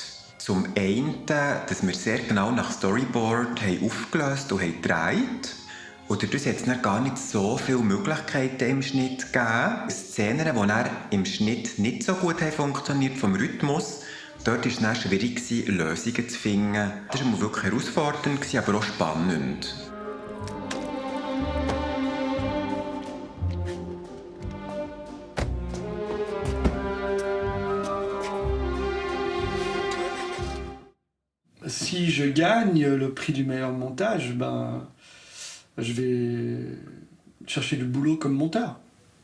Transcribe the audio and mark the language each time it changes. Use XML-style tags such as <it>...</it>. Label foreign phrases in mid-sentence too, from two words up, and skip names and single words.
<de>Zum einen, dass wir sehr genau nach Storyboard haben aufgelöst und haben gedreht. Und dadurch hat es dann gar nicht so viele Möglichkeiten im Schnitt gegeben. Szenen, die dann im Schnitt nicht so gut funktioniert vom Rhythmus, dort war es dann schwierig, Lösungen zu finden. Das war wirklich herausfordernd, aber auch spannend.</de> <fr>Si je gagne le prix du meilleur montage, je vais chercher du boulot comme monteur.</fr>